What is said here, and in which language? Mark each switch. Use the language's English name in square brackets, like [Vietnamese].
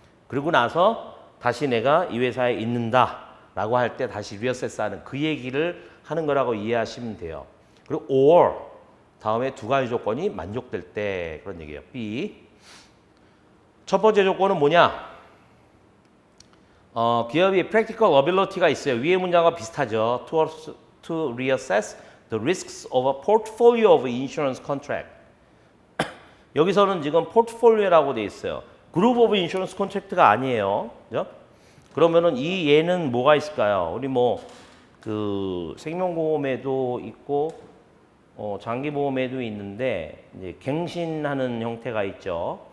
[Korean] 그러고 나서 다시 내가 이 회사에 있는다라고 할 때 다시 리어세스하는 그 얘기를 하는 거라고 이해하시면 돼요. 그리고 or 다음에 두 가지 조건이 만족될 때 그런 얘기예요. B. 첫 번째 조건은 뭐냐? 기업이 practical ability가 있어요. 위의 문장과 비슷하죠. [English] To reassess the risks of a portfolio of insurance contract. [Korean] 여기서는 지금 포트폴리오라고 돼 있어요. 그룹 오브 인슈런스 콘트랙트가 아니에요. 그죠? 그러면은 이 얘는 뭐가 있을까요? 우리 뭐 그 생명보험에도 있고 장기보험에도 있는데 이제 갱신하는 형태가 있죠.